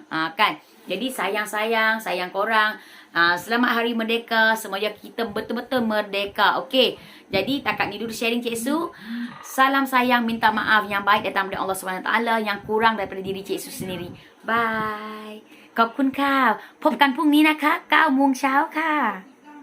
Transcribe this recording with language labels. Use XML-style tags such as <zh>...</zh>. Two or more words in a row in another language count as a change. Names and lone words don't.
<ms>Kan? Jadi sayang korang. Selamat Hari Merdeka. Semoga kita betul-betul merdeka. Okey. Jadi takat ni dulu sharing Cik Su. Salam sayang, minta maaf yang baik datang dari Allah SWT, yang kurang daripada diri Cik Su sendiri. Bye.</ms> <th>ขอบคุณค่ะ พบกันพรุ่งนี้นะคะ 9 โมงเช้าค่ะ</th>